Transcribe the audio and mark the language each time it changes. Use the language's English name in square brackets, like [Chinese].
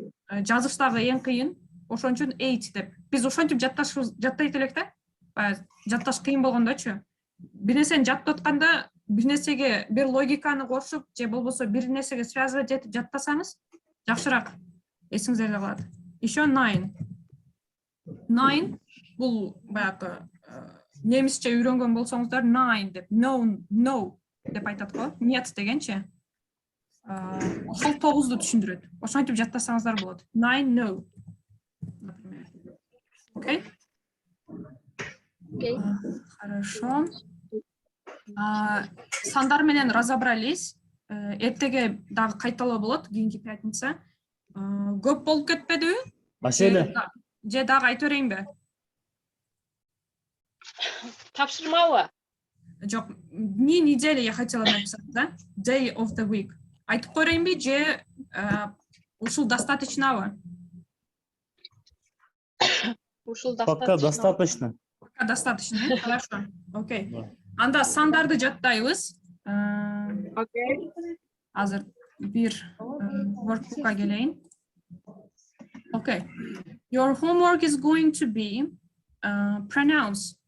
[Kyrgyz] Жазыштагы эң кыйын, ошон үчүн 8 деп. Биз ошентип жаттайт элек да. Жатташ кыйын болгондочу. Бир нерсени жаттап атканда, бир нерсеге бир логиканы кошуп, же болбосо бир нерсеге связывать этип жаттасаңыз, жакшыраак эсиңизде калат. [Russian] Еще [Kyrgyz] 9. 9 бул баягы немисче үйрөнгөн болсоңуздар 9 деп, no деп айтат го. Нет дегенчи. Ошол 9-ду түшүндүрөт. Ошентип жаттасаңыздар болот. 9 no. Например. Окей? [English] Окей. [Russian] Хорошо. [Kyrgyz] Сандар менен [Russian] разобрались. [Kyrgyz] Эртеге дагы кайталоо болот, кийинки пятница. Көп болуп кетпедиби? Машеле. Же дагы айтып берейинби? Тапшырмабы? Жок, [Russian] дни недели я хотела написать, да? [English] Day of the week. [Kyrgyz] Айтып коерейинби же ушул достаточнобу? Ушул [Russian] Пока достаточно. Достаточно, хорошо. [English] Окей. [Russian] Да. [Kyrgyz] Анда сандарды жаттайбыз. [English] Окей. [Kyrgyz] Азыр бир workbook'a келейин. [English] Okay. Your homework is going to be pronounce.